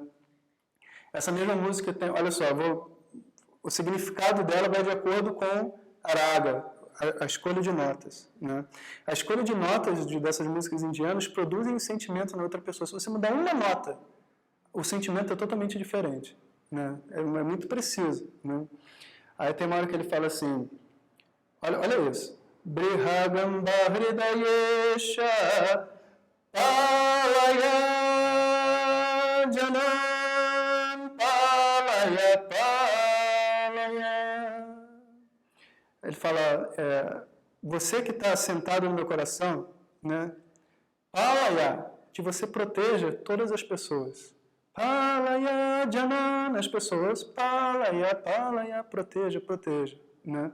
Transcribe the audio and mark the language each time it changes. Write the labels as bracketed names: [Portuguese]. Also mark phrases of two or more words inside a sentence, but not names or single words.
[Portuguese] Essa mesma música tem, olha só, o significado dela vai de acordo com a raga, a escolha de notas, né? A escolha de notas dessas músicas indianas produzem um sentimento na outra pessoa. Se você mudar uma nota, o sentimento é totalmente diferente, né? É muito preciso, né? Aí tem uma hora que ele fala assim, olha isso. [Sanskrit] Brihagamba hridayesha palaya janam palaya. [Portuguese] Ele fala, você que está sentado no meu coração, né? Palaya, que você proteja todas as pessoas. [Sanskrit] Palaya Janan, [Portuguese] as pessoas, Palaya, proteja, né?